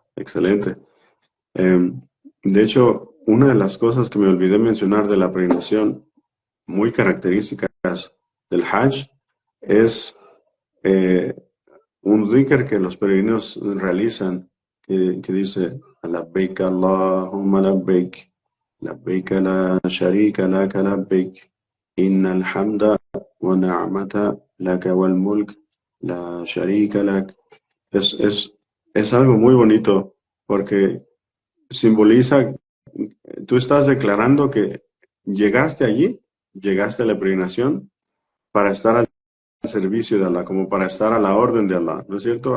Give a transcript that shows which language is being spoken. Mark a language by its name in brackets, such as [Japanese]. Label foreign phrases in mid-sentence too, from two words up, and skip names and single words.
[Spanish] Excelente. Eh, de hecho, una de las cosas que me olvidé mencionar de la peregrinación, muy características del Hajj, es eh, un dhikr que los peregrinos realizan, que dice, [Arabic] لبيك اللهم لبيك، لبيك لا شريك لك لبيك، إن الحمد والنعمة لك والملك، لا شريك لك. [Spanish] Es, es, es algo muy bonito porque simboliza, tú estás declarando que llegaste allí, llegaste a la peregrinación para estar al servicio de Allah, como para estar a la orden de Allah, ¿no es cierto?